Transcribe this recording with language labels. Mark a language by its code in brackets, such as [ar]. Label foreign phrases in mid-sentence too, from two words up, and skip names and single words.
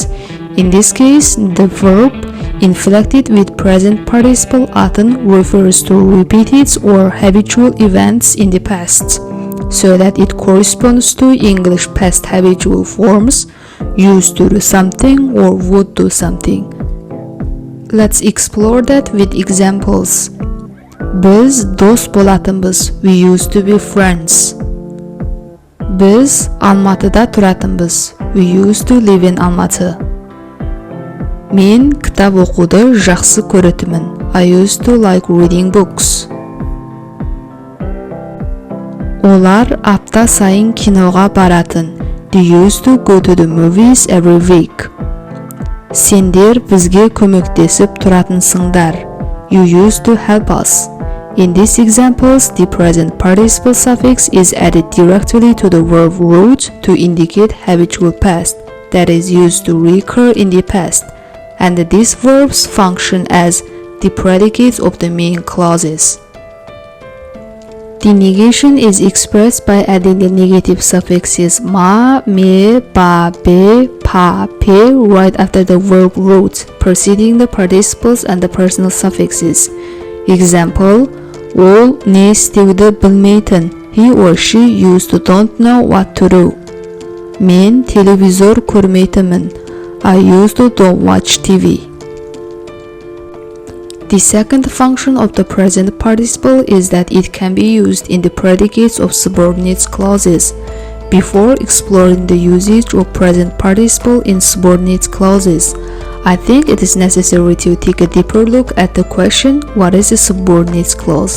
[en] In this case, the verb inflected with present participle atın refers to repeated or habitual events in the past, so that it corresponds to English past habitual forms: used to do something or would do something. Let's explore that with examples. [kk] Biz dос болатынбыз, [en] we used to be friends. [kk] Biz Алматыда тұратынбыз, [en] we used to live in Almaty. [kk] Мен кітап оқуды жақсы көретінмін, [en] I used to like reading books. [kk] Олар апта сайын киноға баратын, [en] they used to go to the movies every week. [kk] Сендер бізге көмектесіп тұратынсыңдар, [en] you used to help us. In these examples, the present participle suffix is added directly to the verb root to indicate habitual past that is used to recur in the past, and these verbs function as the predicates of the main clauses. The negation is expressed by adding the negative suffixes ma, me, ba, be, pa, pe right after the verb root, preceding the participles and the personal suffixes. Example: [kk] ол не істеуді білмейтін, [en] he or she used to don't know what to do. [kk] Мен телевизор көрмейтінмін, [en] I used to don't watch TV. The second function of the present participle is that it can be used in the predicates of subordinate clauses. Before exploring the usage of present participle in subordinate clauses, I think it is necessary to take a deeper look at the question, what is a subordinate clause?